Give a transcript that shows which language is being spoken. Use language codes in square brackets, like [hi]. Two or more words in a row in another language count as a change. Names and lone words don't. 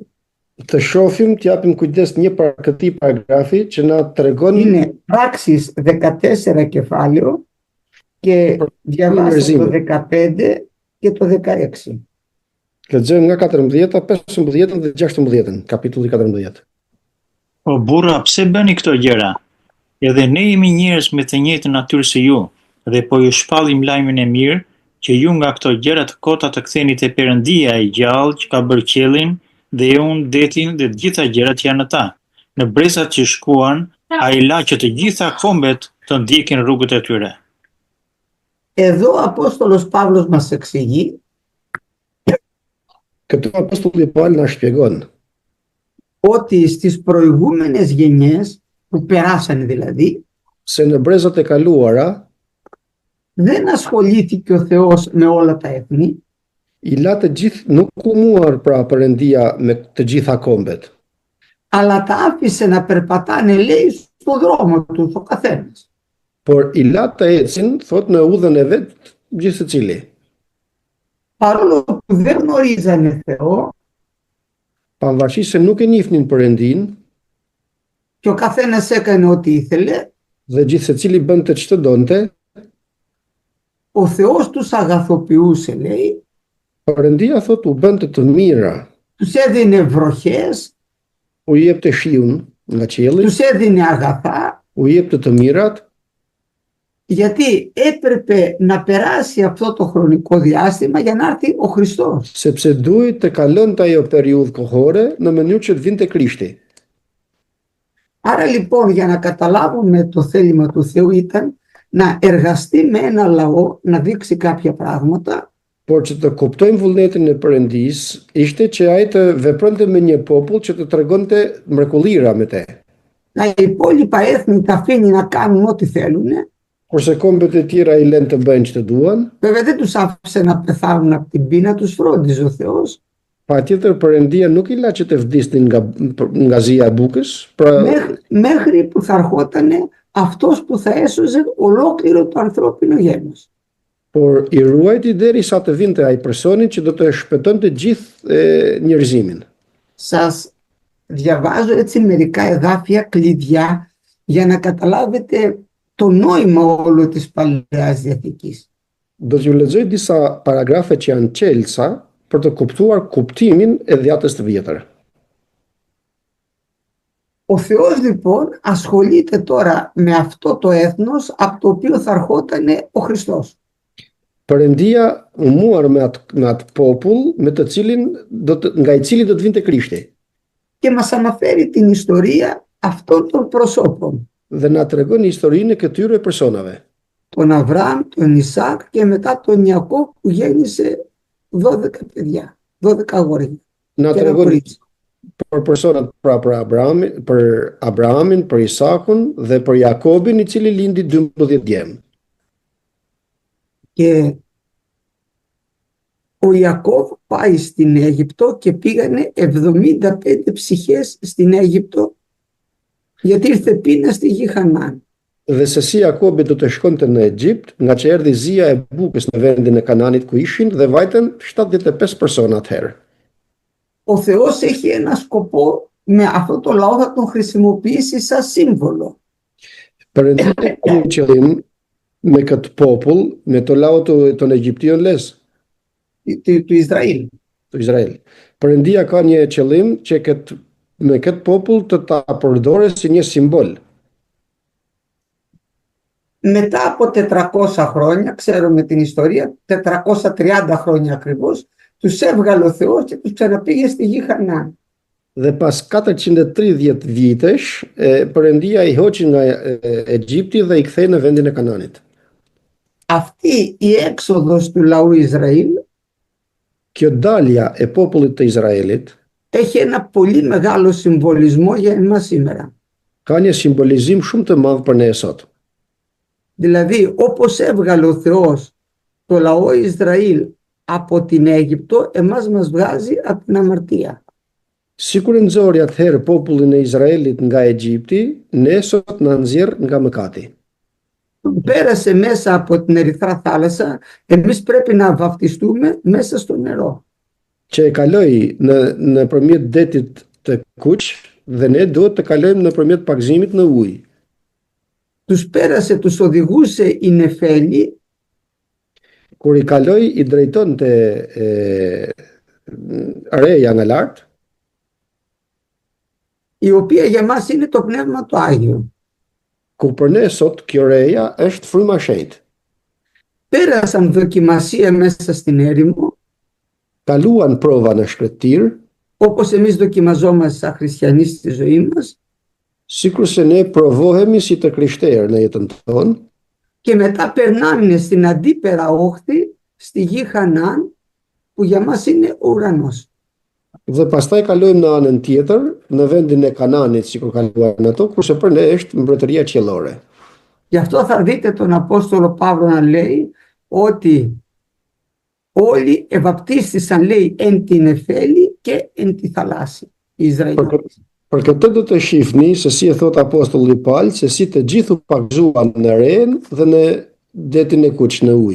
[sq] Të shohim, të japim kujdes një para këtij paragrafi që na tregon [el] Είναι πράξεις 14 κεφάλαιο και διαβάστε το 15 και το 16. [sq] lexojmë nga 14, 15 dhe 16, kapitulli 14. O burra, pse bëni këto gjëra? Edhe ne jemi njerëz me të njëjtën natyrë si ju, dhe po ju shpallim lajmin e mirë që ju nga këto gjëra të kota të ktheni te Perëndia e gjallë që ka bërë qiellin dhe unë, detin dhe të gjitha gjërat që janë në ta. Në brezat që shkuan, ai la që të gjitha kombet të ndjekin rrugët e tyre. [el] Εδώ ο Απόστολος Παύλος μας εξηγεί [sq] Këtu apostulli Paul na shpjegon [el] ότι στις προηγούμενες γενιές που περάσανε δηλαδή [sq] se në brezat e kaluara [el] δεν ασχολήθηκε ο Θεός με όλα τα έθνη, [sq] i la të gjithë nuk u muar pra Perëndia me të gjitha kombet, [el] αλλά τα άφησε να περπατάνε, λέει, στο δρόμο τους ο καθένας. [sq] por i la të ecin, thot në udhën e vet gjithë secili. [el] Παρόλο που δεν γνωρίζανε Θεό [sq] Pavarësisht se nuk e njihnin Perëndin [el] και ο καθένας έκανε ό,τι ήθελε, [sq] dhe gjithë secili bënte ç'të donte, [el] ο Θεός τους αγαθοποιούσε, λέει, [sq] Perëndia thot u bënte të mira, [el] τους έδινε βροχές, [sq] u jepte shiun nga qielli, [el] τους έδινε αγαθά, [sq] u jepte të mirat, [el] γιατί έπρεπε να περάσει αυτό το χρονικό διάστημα για να έρθει ο Χριστός. [sq] sepse duhet të kalonte ajo periudhë kohore në mënyrë që të vinte Krishti. [el] Άρα λοιπόν για να καταλάβουμε το θέλημα του Θεού ήταν να εργαστεί με ένα λαό, να δείξει κάποια πράγματα, [sq] Por që të kuptojmë vullnetin e Perëndis, ishte që ai të vepronte me një popull që të tregonte mrekullira me te. [el] τα υπόλοιπα έθνη τα αφήνει να κάνουν ό,τι θέλουν. [sq] Kurse kombet e tjera i lënë të bëjnë që të duan, [el] Βέβαια δεν τους άφησε να πεθάνουν από την πείνα, τους φρόντιζε ο Θεός. [sq] patjetër Perëndia nuk i la që të vdisnin nga zia e bukës, pra [el] Μέχρι που θα ερχόταν αυτός που θα έσωζε ολόκληρο το ανθρώπινο γένος. [sq] por i ruajti derisa të vinte ai personi që do të shpëtonte gjithë njerëzimin. [el] Σας διαβάζω έτσι μερικά εδάφια κλειδιά για να καταλάβετε το νόημα όλο της Παλαιάς Διαθήκης. [sq] Do t'ju lexoj disa paragrafe që janë çelësa për të kuptuar kuptimin e Dhjatës të Vjetër. [el] Ο Θεός λοιπόν ασχολείται τώρα με αυτό το έθνος από το οποίο θα ερχόταν ο Χριστός. [sq] Perëndia u muar me atë popull me të cilin nga i cili do të vinte Krishti. [el] Και μας αναφέρει την ιστορία αυτών των προσώπων. [sq] Dhe na tregon historinë e këtyre personave. [el] Τον Αβραάμ, τον Ισάκ και μετά τον Ιακώβ που γέννησε 12 παιδιά, 12 αγόρια. [sq] Na [el] Και ένα [sq] tregon [el] κορίτσι. [sq] për personat pra për Abrahamin, për Isakun dhe për Jakobin i cili lindi 12 djem. [el] Και ο Ιακώβ πάει στην Αίγυπτο και πήγανε 75 ψυχές στην Αίγυπτο γιατί ήρθε πείνα στη γη Χανaan. [sq] Dhe se si Jakobi do të shkonte në Egjipt, nga që erdhi zia e bukës në vendin e Kananit ku ishin dhe vajten 75 persona atëherë. [el] Ο Θεός έχει ένα σκοπό, με αυτό το λαό θα τον χρησιμοποιήσει σαν σύμβολο. [sq] Perëndia ka një qëllim me këtë popull, me të lau ton Egjiption les, [el] του Ισραήλ. [sq] të Izrael. Perëndia ka një qëllim që me këtë popull të ta përdore si një simbol. [el] Μετά από 400 χρόνια, ξέρουμε την ιστορία, 430 χρόνια ακριβώς, τους έβγαλε ο Θεός και τους ξαναπήγε στη γη Χανaan. [sq] Dhe pas 430 vitesh, Perëndia i hoqi nga Egjipti dhe i kthei në vendin e Kananit. [el] Αυτή η έξοδος του λαού Ισραήλ [sq] Kjo dalja e popullit të Izraelit [el] έχει ένα πολύ μεγάλο συμβολισμό για εμάς σήμερα. [sq] ka një simbolizim shumë të madh për ne sot. [el] Δηλαδή, όπως έβγαλε ο Θεός το λαό Ισραήλ από την Αίγυπτο, εμάς μας βγάζει από την αμαρτία. [sq] Sikur e nxori atëherë popullin e Izraelit nga Egjipti, ne sot na nxjerr nga mëkati. [el] Πέρασε μέσα από την Ερυθρά θάλασσα, εμείς πρέπει να βαφτιστούμε μέσα στο νερό. [sq] Që e kaloi nëpërmjet detit të Kuq dhe ne duhet të kalojmë nëpërmjet pagëzimit në ujë. [el] Τους πέρασε, τους οδηγούσε η Νεφέλη, [sq] Kur i kaloi i drejtonte reja nga lart, [el] η οποία για μας είναι το Πνεύμα το Άγιο. [sq] ku për ne sot kjo reja është fryma e shenjtë. [el] Πέρασαν δοκιμασία μέσα στην έρημο, [sq] Kaluan prova në shkretir, [el] όπως εμείς δοκιμαζόμαστε σαν χριστιανοί στη ζωή μας, [sq] sikur se ne provohemi si të krishterë në jetën tonë, [el] και μετά περνάνε στην αντίπερα όχθη, στη γη Χανάν, που για μας είναι ο ουρανός. [sq] Dhe pastaj kalojmë në anën tjetër, në vendin e Kananit, sikur kaluan ato, kurse për ne është mbretëria qiellore. [el] Γι' αυτό θα δείτε τον Απόστολο Παύλο να λέει ότι όλοι ευαπτίστησαν, λέει, εν την Εφέλη και εν τη θαλάσση, οι Ισραηλίτες. [sq] Për këtë do të shihni se si e thot apostulli Paul, se si të gjithu pagzuan në Ren dhe në detin e Kuq në ujë.